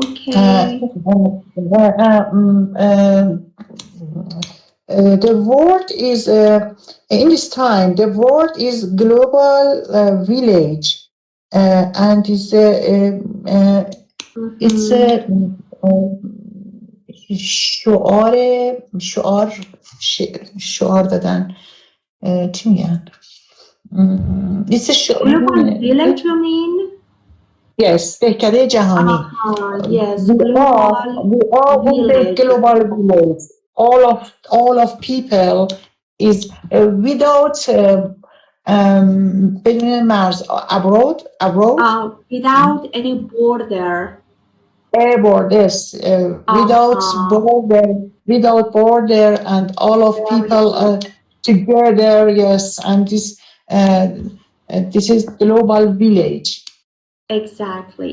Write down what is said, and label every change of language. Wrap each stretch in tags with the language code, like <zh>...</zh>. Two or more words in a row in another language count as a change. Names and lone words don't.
<en>Okay. the word is in this time. The word is global village, and it's Mhm.</en> <fa>a شعار شعار شعار دادن چی میگن</fa> <en>it's a Global village, you mean?</en> <fa>yes دهکده جهانی</fa> <en>Yes, global we are in the village. global village all of people is without</en> <fa>بدون مرز</fa> <en>abroad Without any border. airborne, yes, Uh-huh. without border, and all of Very people good. together, yes, and this is global village. Exactly.</en>